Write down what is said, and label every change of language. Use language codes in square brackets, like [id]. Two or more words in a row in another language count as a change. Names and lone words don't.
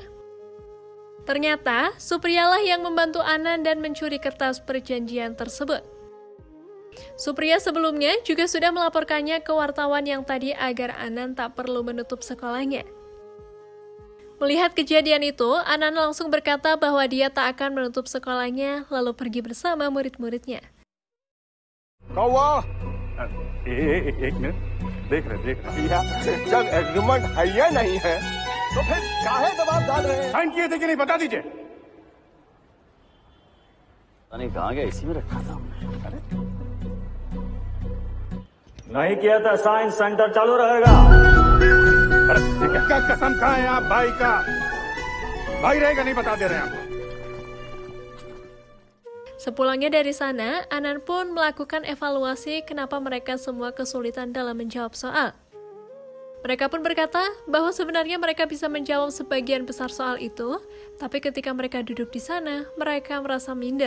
[id] Ternyata Supriyalah yang membantu Anan dan mencuri kertas perjanjian tersebut. Supriya sebelumnya juga sudah melaporkannya ke wartawan yang tadi agar Anan tak perlu menutup sekolahnya. Melihat kejadian itu, Anan langsung berkata bahwa dia tak akan menutup sekolahnya lalu pergi bersama murid-muridnya. [hi] कौवा एक मिनट देख रहे जब एग्रीमेंट है या नहीं है तो फिर काहे दबाव डाल रहे हैं साइन किए थे कि नहीं बता दीजिए। नहीं कहाँ गया, इसी में रखा था हमने। नहीं किया था साइन, सेंटर चालू रहेगा। अरे क्या कसम खाए आप भाई का, भाई रहेगा नहीं बता दे रहे हैं आपको। [id] Sepulangnya dari sana, Anan pun melakukan evaluasi kenapa mereka semua kesulitan dalam menjawab soal. Mereka pun berkata bahwa sebenarnya mereka bisa menjawab sebagian besar soal itu, tapi ketika mereka duduk di sana, mereka merasa minder.